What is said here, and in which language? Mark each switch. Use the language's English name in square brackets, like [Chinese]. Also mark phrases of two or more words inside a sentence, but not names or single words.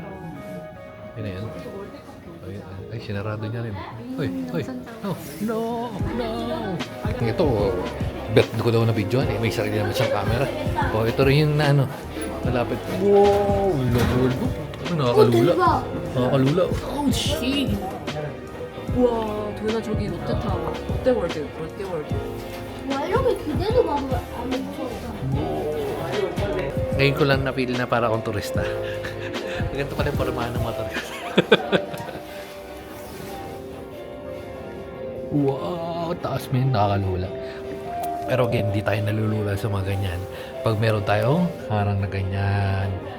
[Filipino] Yun na yun. Ay, sinarado niya rin. Uy. No. Ito, bet ko daw na video eh. May sarili naman siyang camera. Ito rin yung na ano. Malapit. Wow! Lord. Nakakalula. Nakakalula. [English] Oh, shit! [Korean] 우와, 도현아 저기 롯데타워, 롯데월드. 와 이렇게 기대도 안 무서웠다. [Filipino] Ngayon ko lang napili na para akong turista. Ganito pala yung pormahan ng mga turista. Wow! Taas mo yun, nakakalula. Pero again, hindi tayo nalulula sa mga ganyan. Pag meron tayong harang na ganyan.